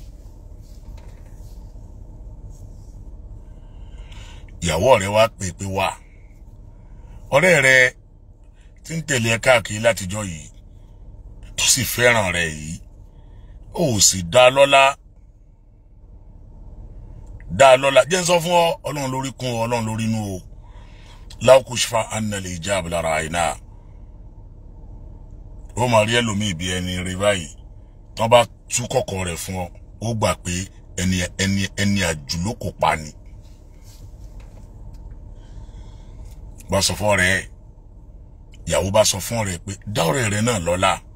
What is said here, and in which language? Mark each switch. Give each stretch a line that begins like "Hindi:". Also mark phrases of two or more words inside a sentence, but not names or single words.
Yoruba: Ìyàwó ọ̀rẹ́ wa pè wá. Ọ̀rẹ́ rẹ̀ tí ń tẹ̀lé ẹ káàkiri látijọ́ yìí tó sì fẹ́ràn rẹ̀ yìí ó sì dá lọ́lá. Dá lọ́lá. Jẹ́ ń sọ fún ọ, Ọlọ́run lórí kún ọ, Ọlọ́run lórí inú o.
Arabic: لو كشف عنا الحجاب لرأينا.
Yoruba: Ó máa rí ẹlòmíì bí ẹni rí báyìí. Tán bá tú kọ̀kọ̀ rẹ̀ fún ọ, ó gbà pé ẹni àjùlọ kò pa ni. Bá sọ fún ọ̀rẹ́ ẹ̀, ìyàwó bá sọ fún ọ̀rẹ́ pé dá ọ̀rẹ́ rẹ̀ náà lọ́lá.